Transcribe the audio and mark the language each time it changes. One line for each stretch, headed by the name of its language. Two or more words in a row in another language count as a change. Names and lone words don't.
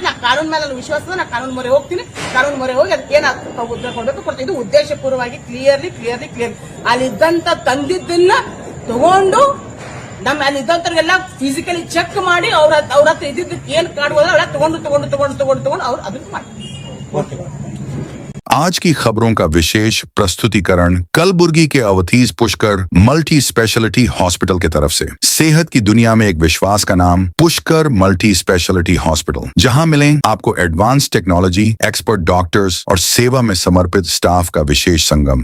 Kannada: ನಾ ಕಾನೂನ್ ಮೇಲೆ ನನ್ನ ವಿಶ್ವಾಸ, ನಾ ಕಾನೂನು ಮೊರೆ ಹೋಗ್ತೀನಿ. ಕಾನೂನು ಮೊರೆ ಹೋಗಿ ಅದಕ್ಕೆ ಏನ್ ಉತ್ತರ ಕೊಡ್ಬೇಕು ಕೊಡ್ತೀನಿ. ಇದು ಉದ್ದೇಶಪೂರ್ವವಾಗಿ ಕ್ಲಿಯರ್ಲಿ ಅಲ್ಲಿದ್ದಂತ ತಂದಿದ್ದನ್ನ ತಗೊಂಡು ನಮ್ಮ ಅಲ್ಲಿ ಇದ್ದಂತವ್ರಿಗೆಲ್ಲ
English: physically check
Kannada: ಮಾಡಿ ಅವ್ರ ಹತ್ರ ಇದ್ದಿದ್ದಕ್ಕೆ ಏನ್ ಕಾಡ್ಬೋದ್ರ ಅವೆಲ್ಲ ತಗೊಂಡು ಅವ್ರು ಅದನ್ನ ಮಾಡ್ತಾರೆ.
Hindi: आज की खबरों का विशेष प्रस्तुतिकरण कलबुर्गी के अवधीज पुष्कर मल्टी स्पेशलिटी हॉस्पिटल की तरफ से। सेहत की दुनिया में एक विश्वास का नाम पुष्कर मल्टी स्पेशलिटी हॉस्पिटल, जहां मिलें आपको
English: advance technology, expert doctors
Hindi: और सेवा में समर्पित स्टाफ का विशेष संगम।